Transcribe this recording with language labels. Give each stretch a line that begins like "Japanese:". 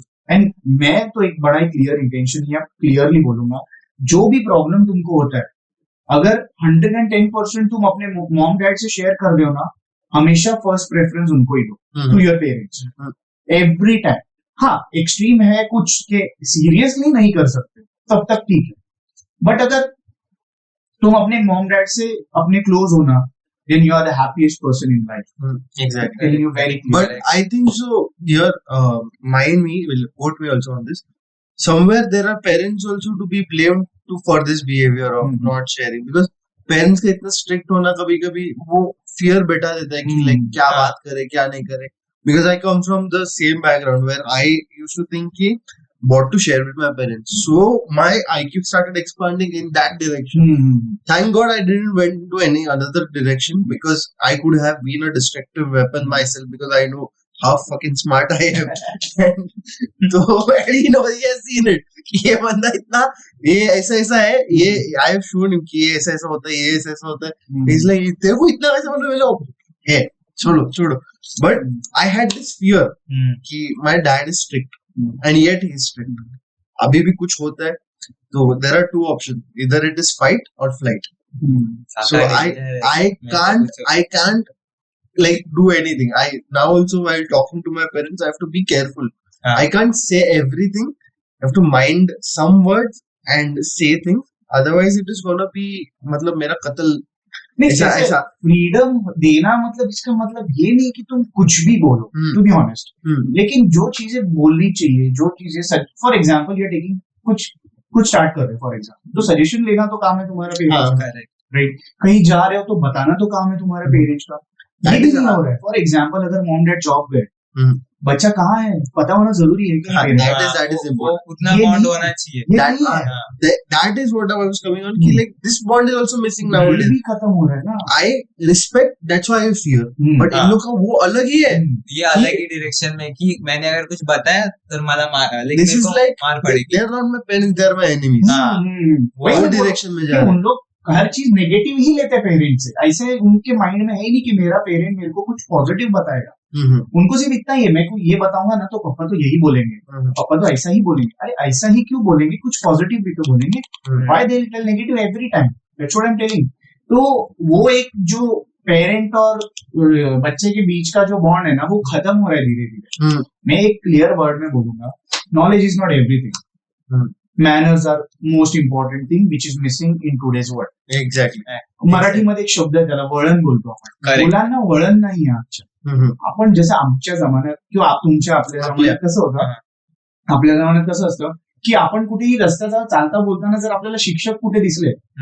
Hindi: And मैं तो एक बड़ा ही क्लियर इंटेंशन या क्लियरली बोलूंगा, जो भी प्रॉब्लम तुमको होता है, अगर 110% तुम अपने मॉम डैड से शेयर कर रहे हो ना, हमेशा फर्स्ट प्रेफरेंस उनको ही दो,
English: To your parents, every time.
Hindi: हाँ, एक्सट्रीम है कुछ के सीरियसली नहीं कर सकते, तब तक ठीक है, बट अगर तुम अपने मॉम डैड से अपने क्लोज हो ना,
English: then you are the happiest person in life. Exactly. Telling you very clear. But I think so. Here, mind me will quote me also on this. Somewhere there are parents also to be blamed for this behavior of not sharing, because parents का इतना strict होना कभी कभी वो fear बैठा देता है कि like
Hindi: क्या बात करे क्या नहीं करे.
English: Because I come from the same background where I used to think कि what to share with my parents. So my IQ started expanding in that direction. Thank God I didn't went into any other direction, because I could have been a destructive weapon myself, because I know how fucking smart I am. तो you know, he has seen it.
Hindi: ये बंदा इतना ये ऐसा ऐसा है, ये
English: I have shown him
Hindi: कि ये ऐसा ऐसा होता है, ये ऐसा ऐसा होता है.
English: He's like
Hindi: तेरे को इतना कैसे मतलब है, छोड़ो छोड़ो.
English: But I had this fear कि my dad is strict. And yet he is strict.
Hindi: अभी भी कुछ होता है तो
English: there are two options, either it is fight or flight. So I can't like do anything. I now also while talking to my parents I have to be careful. I can't say everything. I have to mind some words and say things, otherwise it is gonna be
Hindi: मतलब मेरा कत्ल. ऐसा freedom देना मतलब इसका मतलब ये नहीं कि तुम कुछ भी बोलो,
English: to be honest,
Hindi: लेकिन जो चीजें बोलनी चाहिए, जो चीजें,
English: for example you taking
Hindi: कुछ स्टार्ट कर रहे हो फॉर एग्जांपल, तो सजेशन लेना तो काम है तुम्हारा पेरेंट्स का, राइट? कहीं जा रहे हो तो बताना तो काम है तुम्हारा पेरेंट्स का. ये भी नहीं हो रहा है. फॉर एग्जांपल अगर मॉम डैड जॉब गए, बच्चा कहाँ है पता होना जरूरी है क्या?
English: that is important.
Hindi: उतना बॉन्ड होना चाहिए.
English: That is what I was coming on कि like this bond is also missing nowadays.
Hindi: ये भी खत्म हो रहा है ना.
English: I respect, that's why I fear.
Hindi: But इन लोग का वो अलग ही है. ये अलग ही डायरेक्शन में कि मैंने अगर कुछ बताया तो मला मार, लेकिन
English: this is like
Hindi: मार पड़ेगी.
English: They are not my parents, they are my enemies.
Hindi: वो डायरेक्शन में जा रहे हैं. उन लोग हर चीज नेगेटिव ही लेते हैं पेरेंट्स से. ऐसे उनके माइंड में है ही नहीं कि मेरा पेरेंट मेरे को कुछ पॉजिटिव बताएगा. उनको सिर्फ इतना ही है, मैं ये बताऊंगा ना तो पापा तो यही बोलेंगे, पापा तो ऐसा ही बोलेंगे. अरे ऐसा ही क्यों बोलेंगे, कुछ पॉजिटिव भी तो बोलेंगे.
English: Why they will tell negative every time? That's what I am telling.
Hindi: तो वो एक जो पेरेंट और बच्चे के बीच का जो बॉन्ड है ना, वो खत्म हो रहा है धीरे धीरे. मैं एक क्लियर वर्ड में बोलूंगा,
English: Knowledge is not everything. Manners are most important thing which is missing in today's world. Exactly.
Marathi: मराठीमध्ये एक शब्द आहे त्याला वळण बोलतो आपण. मुलांना वळण नाही आहे आजच्या. आपण जसं आमच्या जमान्यात किंवा तुमच्या आपल्या जमान्यात कसं होतं, आपल्या जमान्यात कसं असतं की आपण कुठेही रस्त्याचा चालता बोलताना जर आपल्याला शिक्षक कुठे दिसले,